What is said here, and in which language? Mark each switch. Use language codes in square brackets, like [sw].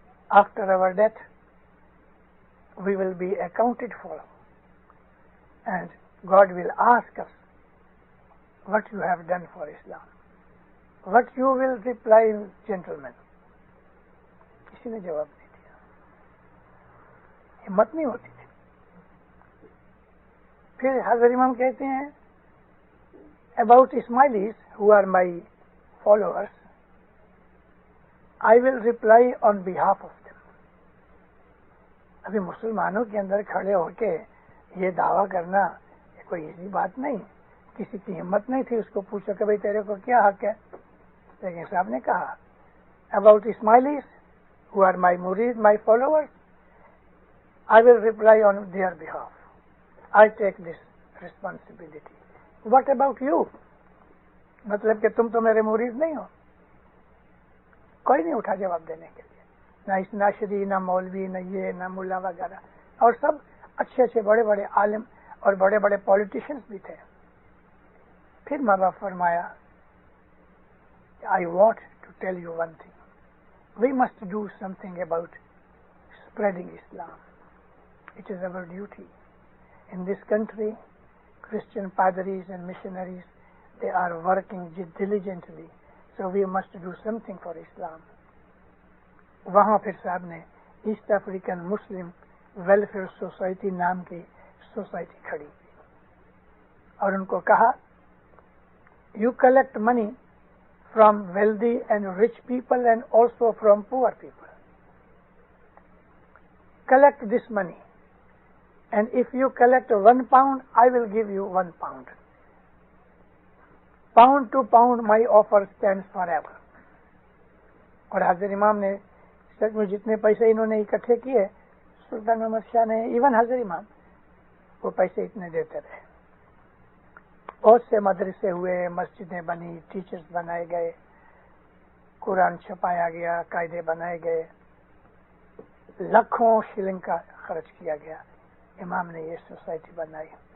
[en] After our death we will be accounted for and God will ask us what you have done for Islam. What you will reply gentleman. [ur] کسی نے جواب نہیں دیا، ہمت نہیں ہوتی تھی. پھر حضرت امام کہتے ہیں [en] about Ismailis who are my followers, I will reply on behalf of them. [ur] ابھی مسلمانوں کے اندر کھڑے ہو کے یہ دعویٰ کرنا یہ کوئی ایسی بات نہیں. کسی کی ہمت نہیں تھی اس کو پوچھو کہ بھائی تیرے کو کیا حق ہے. لیکن صاحب نے کہا [en] about Ismailis who are my murid, my followers, I will reply on their behalf. I take this responsibility. What about you? [ur] مطلب کہ تم تو میرے مرید نہیں ہو. کوئی نہیں اٹھا جواب دینے کے لیے، نہ اسناشری، نہ مولوی، نہ یہ، نہ ملا وغیرہ. اور سب اچھے اچھے بڑے بڑے عالم اور بڑے بڑے پولیٹیشنز بھی تھے. پھر ماں باپ فرمایا [en] I want to tell you one thing. We must do something about spreading Islam. It is our duty. In this country, Christian padris and missionaries, they are working diligently. So we must do something for Islam. [ur] وہاں پھر صاحب نے asset African مسلم welfare society نام کی society کھڑی کی اور ان کو کہا [en] You collect money from wealthy and rich people and also from poor people. Collect this money and if you collect 1 pound, I will give you 1 pound. Pound to pound, my offer stands forever. [ur] اور حضرت امام نے سچ میں جتنے پیسے انہوں نے اکٹھے کیے، سلطان محمد شاہ نے ایون حضرت امام وہ پیسے اتنے دیتے رہے. بہت سے مدرسے ہوئے، مسجدیں بنی، ٹیچرز بنائے گئے، قرآن چھپایا گیا، قاعدے بنائے گئے، لاکھوں شلنگ کا خرچ کیا گیا، امام نے یہ سوسائٹی بنائی.